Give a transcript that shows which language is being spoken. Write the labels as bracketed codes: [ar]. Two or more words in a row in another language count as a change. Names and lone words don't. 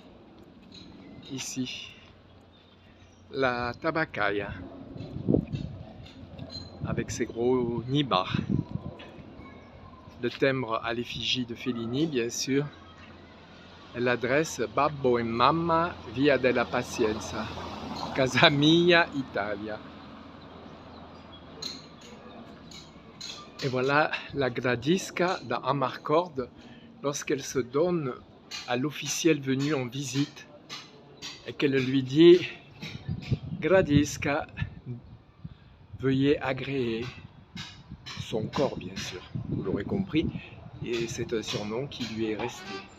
[fr] Ici, la Tabaccaia, avec ses gros nibards. Le timbre à l'effigie de Fellini, bien sûr. Et l'adresse Babbo e Mamma, Via della Pazienza, Casa Mia, Italia. Et voilà la Gradisca d'Amarcord lorsqu'elle se donne à l'officiel venu en visite et qu'elle lui dit Gradisca, veuillez agréer son corps, bien sûr, vous l'aurez compris, et c'est un surnom qui lui est resté.